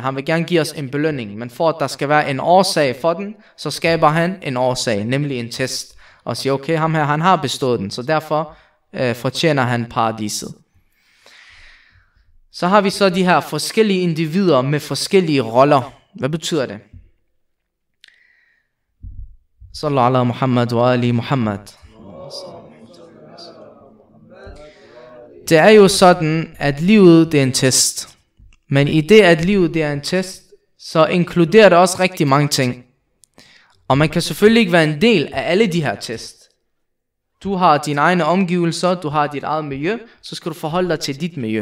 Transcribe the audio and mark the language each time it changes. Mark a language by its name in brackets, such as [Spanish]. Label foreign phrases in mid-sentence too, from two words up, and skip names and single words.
[Danish] Han vil gerne give os en belønning. Men for at der skal være en årsag for den, så skaber han en årsag, nemlig en test. Og siger, okay, ham her, han har bestået den, så derfor fortjener han paradiset. Så har vi så de her forskellige individer med forskellige roller. Hvad betyder det? [Arabic] صلى الله على محمد وآل محمد. [Danish] det er jo sådan, at livet det er en test. Men i det, at livet det er en test, så inkluderer det også rigtig mange ting. Og man kan selvfølgelig ikke være en del af alle de her test. Du har dine egne omgivelser, du har dit eget miljø, så skal du forholde dig til dit miljø.